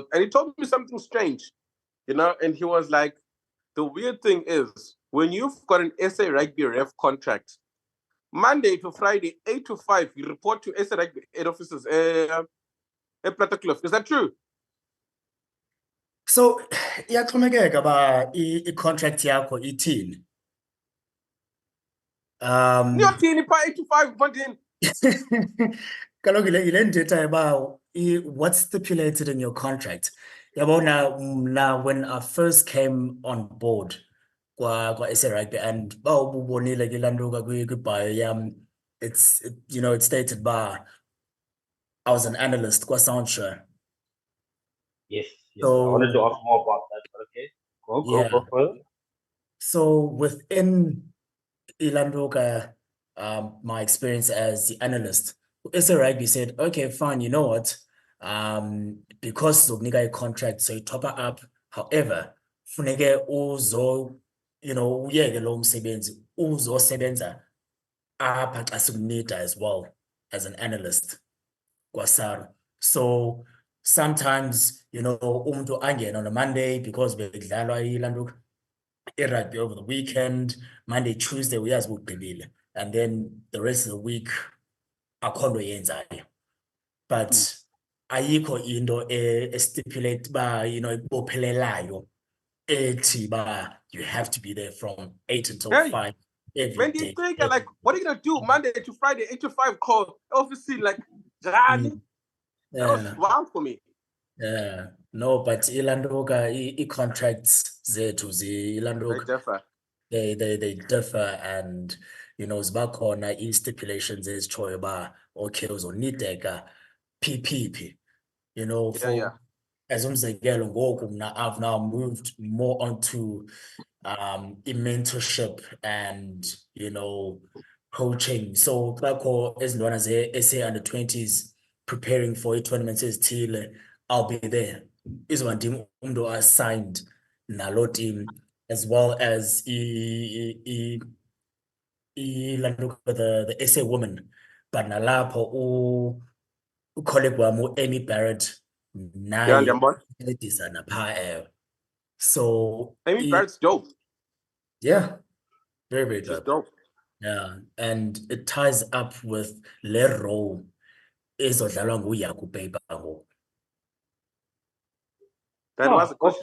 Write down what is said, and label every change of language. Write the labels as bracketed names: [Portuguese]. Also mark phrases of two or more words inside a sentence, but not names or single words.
[English] And he told me something strange, and he was like, the weird thing is, when you've got an SA Rugby ref contract, Monday to Friday, 8 to 5, you report to SA Rugby head offices at Plata Cliff. Is that true? [Xhosa] So iyaxhomekeka ba i-contract yakho ithini. Niyothini pha 8 to 5 mfondini? Kaloku yile ndithethayo uba [English] what's stipulated in your contract. [Xhosa] Yabona mna [English] when I first came on board [Xhosa] kwa-SA Rugby and uba ububonile ke laa nto kwibhayo yam, [English] it stated uba I was an analyst kwa-Soundshare. Yes, yes. I wanted to So ask more about that, but okay. yeah, Go further. so within Ilandoka, my experience as the analyst, SA Rugby said, okay, fine, you know what? Because [Xhosa] zokunika i-contract, [English] so you top her up. However, [Xhosa] funeke uyeke lo msebenzi, uzosebenza apha xa sikunida [English] as well as an analyst [Xhosa] kwaSARA. [English] So sometimes, [Xhosa] umuntu angene [English] on a Monday because [Xhosa] bekudlalwa ilandoka i-rugby [English] over the weekend, Monday, Tuesday, [Xhosa] uyazi ugqibile. [English] And then the rest of the week, [Xhosa] akho nto yenzayo. But ayikho into estipulate ba, ibophelelayo ethi ba [English] you have to be there from 8 until Hey, 5 every when do you day. think like what are you gonna do Monday to Friday 8 to 5 call? Obviously, like Jani. That was Yeah, wild for me. yeah. No, but [Xhosa] ilandoka, i-contracts zethu [English] They [Xhosa] ilandoka, [English] differ. they differ, and [Xhosa] ziba khona i-stipulations ezitshoyo ba okay uzonideka PPP, [English] Yeah, yeah. for as [Xhosa] umzekelo ngoku mna [English] I've now moved more onto i-mentorship and coaching. [Xhosa] So xa ezintwana ze-SA [English] under 20s preparing for [Xhosa] ii-tournaments ezithile, [English] I'll be there. [Xhosa] Izoba ndim umntu assigned nalo team, [English] as well as the SA woman. [Xhosa] But nalapho ucolleague wam Amy Barrett [English] Yeah, [Xhosa] naye ndiyambona. incedisa napha so [English] Amy Barrett's dope. yeah, very, very She's dope. dope. Yeah, and it ties up with [Xhosa] le role ezodlalwa nguYaku Paper ngoku. [English] That was a question